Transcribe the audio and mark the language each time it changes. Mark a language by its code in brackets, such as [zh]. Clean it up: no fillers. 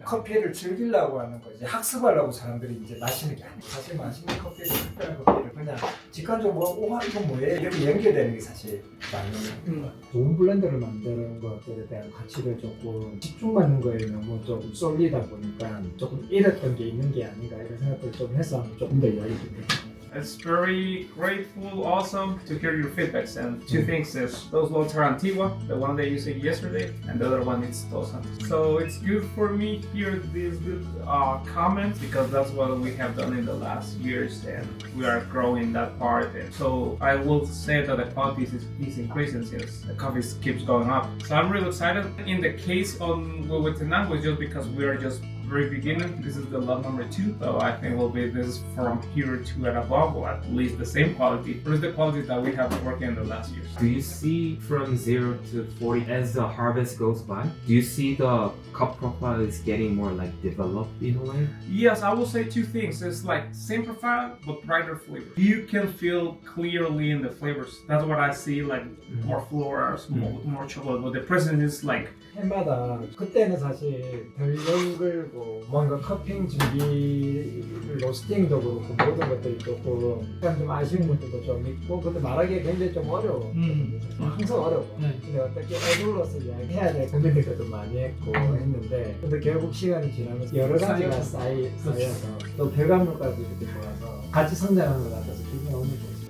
[ko] 커피를 즐기려고 하는 거지 학습하려고 사람들이 이제 마시는 게 아니고, 사실 맛있는 커피를 특별한 커피를 그냥 직관적으로 우와 이거 뭐예요? 이렇게 연결되는 게 사실 많은 좋은 블렌더를 만드는 것들에 대한 가치를 조금 집중받는 거에 너무 좀 쏠리다 보니까 조금 잃었던 게 있는 게 아닌가 이런 생각을 좀 해서 조금 더 이야기 좀 해요. [en] It's very grateful, awesome to hear your feedbacks. And two things is those loads are Antigua, the one that you said yesterday, and the other one is Dos Santos. So it's good for me to hear these good comments because that's what we have done in the last years, and we are growing that part. And so I will say that the quality is increasing since the coffee keeps going up. So I'm really excited. In the case on Huehuetenango, it's just because we are just very beginning. This is the lot number 2, so I think will be this from here to and above, or at least the same quality, but it's the quality that we have been working in the last years. Do you see from 0 to 40 as the harvest goes by? Do you see the cup profile is getting more like developed in a way? Yes, I will say two things. It's like same profile but brighter flavor. You can feel clearly in the flavors. That's what I see, like more florals, more chocolate. But the present is like [ko] 해마다 그때는 사실 덜 연글고 뭔가 커핑 준비 로스팅도 그렇고 모든 것들이 조금 약간 좀 아쉬운 것들도 좀 있고, 근데 말하기가 굉장히 좀 어려워. 항상 어려워. 근데 어떻게 애들로서 이야기해야 될 고민들도 좀 많이 했고 했는데, 근데 결국 시간이 지나면서 여러 가지가 쌓여서 또 결과물까지 이렇게 좋아서 같이 성장하는 것 같아서 기분이 너무 좋습니다.